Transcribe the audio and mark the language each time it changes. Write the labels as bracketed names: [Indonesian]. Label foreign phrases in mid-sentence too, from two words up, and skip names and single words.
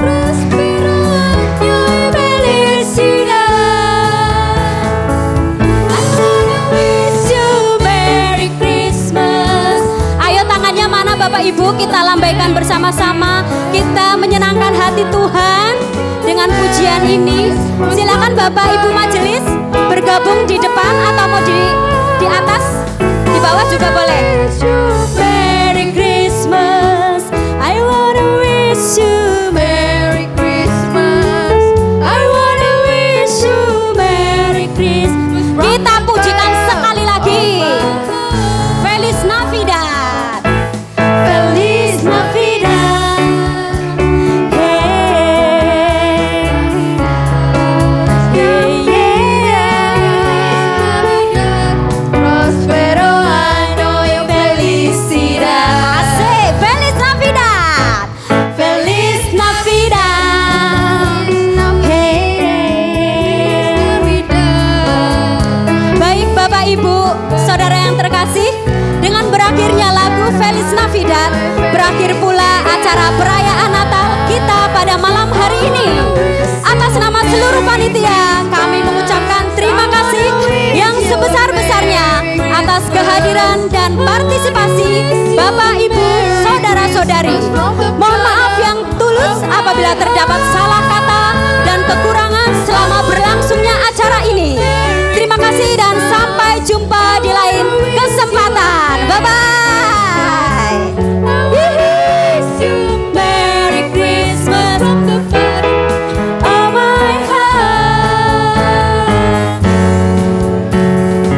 [Indonesian] Ayo tangannya mana Bapak Ibu, kita lambaikan bersama-sama. Kita menyenangkan hati Tuhan dengan pujian ini. Silakan Bapak Ibu majelis bergabung di depan atau mau di atas, di bawah juga boleh. [English] Merry Christmas, I wanna wish you Merry Christmas, I wanna wish you Merry Christmas. [Indonesian] Kita pujikan sekali lagi. [Spanish] Feliz Navidad. Feliz Navidad. Prospero año y felicidad. Asik, Feliz Navidad. Feliz Navidad. [Indonesian] Baik Bapak Ibu, Saudara yang terkasih, dengan berakhirnya lagu Feliz Navidad, berakhir pula acara perayaan Natal kita pada malam hari ini. Atas nama seluruh panitia, kami mengucapkan terima kasih yang sebesar-besarnya atas kehadiran dan partisipasi Bapak, Ibu, Saudara-saudari. Mohon maaf yang tulus apabila terdapat salah kata dan kekurangan selama berlangsungnya acara ini. Terima kasih dan sampai jumpa di lain kesempatan. Bye-bye. [English] Merry Christmas from the bottom of my heart.